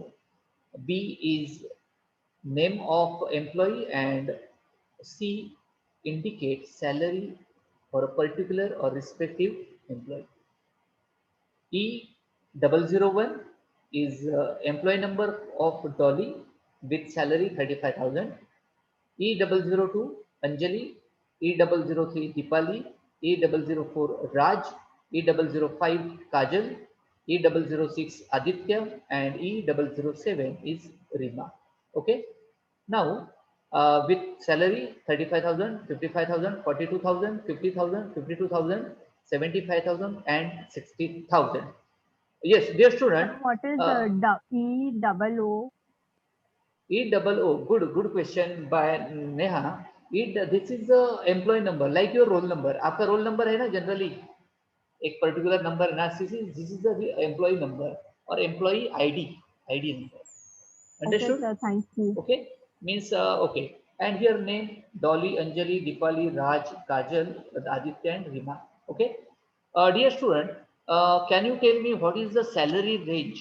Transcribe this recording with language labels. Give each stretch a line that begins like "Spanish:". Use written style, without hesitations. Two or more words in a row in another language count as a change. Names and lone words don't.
English: B is name of employee, and C indicates salary for a particular or respective employee. E001 is employee number of Dolly with salary 35,000. E002 Anjali, E003 Dipali, E004 Raj, E005 Kajal, E006 Aditya, and E007 is Rima. Okay. Now, with salary 35,000, 55,000, 42,000, 50,000, 52,000, 75,000, and 60,000. Yes, dear student. What is E double O? E-double-O, good question by Neha. This is the employee number, like your roll number.
Hindi: आपका
English: roll number
Hindi: है ना generally एक
English: particular number
Hindi: ना
English: this is the employee number or employee ID number. Okay, Understood? sir. Thank you. Okay, means okay. And here name Dolly, Anjali, Dipali, Raj, Kajal, Aditya, and Rima. Okay, dear student, can you tell me what is the salary range?